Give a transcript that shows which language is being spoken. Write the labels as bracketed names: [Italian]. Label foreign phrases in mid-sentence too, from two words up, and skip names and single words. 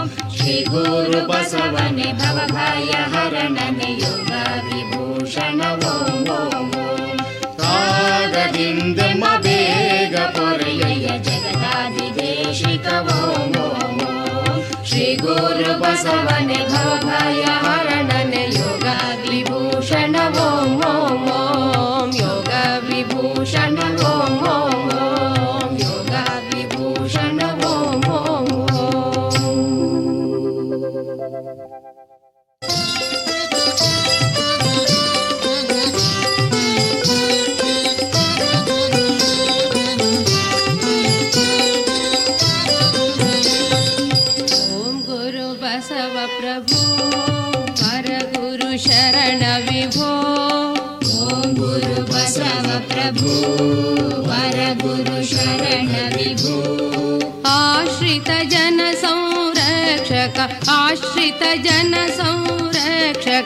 [Kannada] ಶ್ರೀ ಗುರು ಬಸವನೆ ಭವಭಯ ಹರಣನೆ ಯೋಗ ವಿಭೂಷಣ ಓಂ ಓಂ ಓಂ. ರಾಗದಿಂದೆಮ್ಮ ಬೇಗ ಪೊರೆಯ ಜಗದಾದಿ ದೇಶಿಕ ಓಂ ಓಂ ಓಂ. ಶ್ರೀ ಗುರು ಬಸವನೆ ಭವಭಯ ಹರಣನೆ ಯೋಗ ವಿಭೂಷಣ ಓಂ ಓಂ ಓಂ. ಯೋಗ ವಿಭೂಷಣ ಓಂ ಓಂ ಓಂ. ಯೋಗ ವಿಭೂಷಣ ಓಂ ಓಂ ಓಂ. [Sanskrit] ಓಂ ಗುರು ಬಸವ ಪ್ರಭು ವರ ಗುರು ಶರಣ ವಿಭೋ. ಓಂ ಗುರು ಬಸವ ಪ್ರಭು ವರ ಗುರು ಶರಣ ವಿಭೋ. ಆಶ್ರಿತ ಜನ ಸಂರಕ್ಷಕ ಆಶ್ರಿತ ಜನ ಸಂರಕ್ಷಕ.